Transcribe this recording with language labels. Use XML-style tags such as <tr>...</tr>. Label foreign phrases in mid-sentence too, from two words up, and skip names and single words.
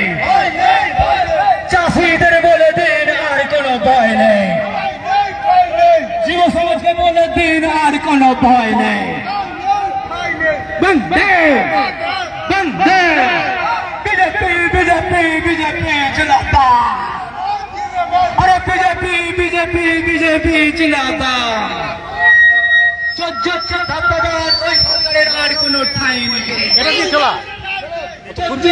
<bn>চাষিদের বলে দিন আর কোনো ভয় নেই। যুব সমাজকে বলে দিন আর কোনো ভয় নেই। বন্দে বন্দে</bn> <hi>बीजेपी बीजेपी बीजेपी जिंदाबाद। अरे बीजेपी बीजेपी बीजेपी जिंदाबाद।</hi> <bn>धन्यवाद। ওই সরকারের আর কোনো ঠাঁই নেই। এটা কি চলা বুঝছি।</bn>